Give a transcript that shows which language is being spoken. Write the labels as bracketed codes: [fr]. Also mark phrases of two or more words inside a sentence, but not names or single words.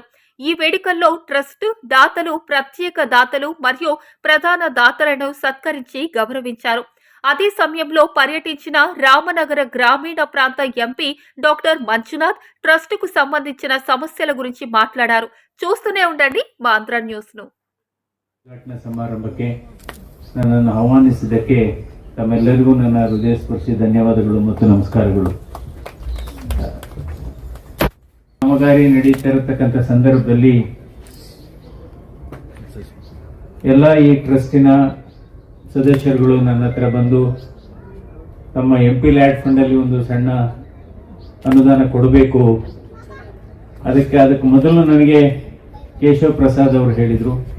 [te] ఈ వేడుకల్లో ట్రస్ట్ దాతలు, ప్రత్యేక దాతలు మరియు ప్రధాన దాతలను సత్కరించి గౌరవించారు. అదే సమయంలో పర్యటించిన రామనగర గ్రామీణ ప్రాంత ఎంపీ డాక్టర్ మంజునాథ్ ట్రస్టుకు సంబంధించిన సమస్యల గురించి మాట్లాడారు. చూస్తూనే ఉండండి మా ఆంధ్ర న్యూస్ ను. [kn] ಸಮಾರಂಭಕ್ಕೆ ನನ್ನನ್ನು ಆಹ್ವಾನಿಸಿದ್ದಕ್ಕೆ ತಮ್ಮೆಲ್ಲರಿಗೂ ನನ್ನ ಹೃದಯಸ್ಪರ್ಶಿ ಧನ್ಯವಾದಗಳು ಮತ್ತು ನಮಸ್ಕಾರಗಳು. ಕಾಮಗಾರಿ ನಡೀತಾ ಇರತಕ್ಕಂಥ ಸಂದರ್ಭದಲ್ಲಿ ಎಲ್ಲ ಈ ಟ್ರಸ್ಟಿನ ಸದಸ್ಯರುಗಳು ನನ್ನ ಹತ್ರ ಬಂದು ತಮ್ಮ [en] MP LAD fund [kn] ಅಲ್ಲಿ ಒಂದು ಸಣ್ಣ ಅನುದಾನ ಕೊಡಬೇಕು, ಅದಕ್ಕೆ ಮೊದಲು ನನಗೆ ಕೇಶವ ಪ್ರಸಾದ್ ಅವರು ಹೇಳಿದ್ರು.